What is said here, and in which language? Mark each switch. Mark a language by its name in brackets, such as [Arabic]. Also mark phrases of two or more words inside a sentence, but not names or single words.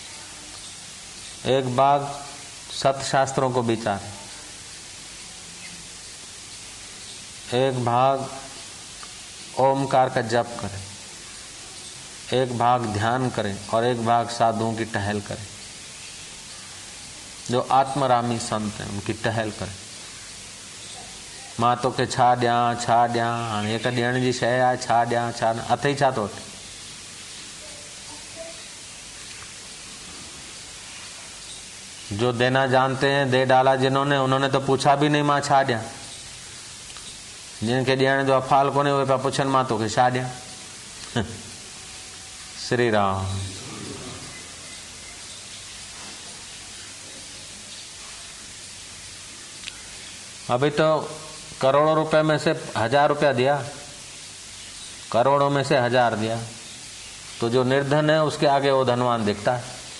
[Hindi] एक भाग सत शास्त्रों को विचारे, एक भाग ओमकार का जप करे, एक भाग ध्यान करे और एक भाग साधुओं की टहल करे। जो आत्मरामी संत हैं उनकी टहल करे। [Sindhi] मां तोखे छा ॾियां छा ॾियां, हाणे हिकु ॾियण जी शइ आहे, छा ॾियां छा न, अथई छा तो वटि। [Hindi] जो देना जानते हैं दे डाला जिन्होंने, उन्होंने तो पूछा भी नहीं [Sindhi] मां छा ॾियां। जिनखे ॾियण जो अफ़ाल कोन्हे उहे पिया पुछनि मां तोखे छा ॾियां। [Hindi] श्री राम। अभी तो करोड़ों रुपए में से 1000 रुपया दिया, करोड़ों में से 1000 दिया, तो जो निर्धन है उसके आगे वो धनवान दिखता है।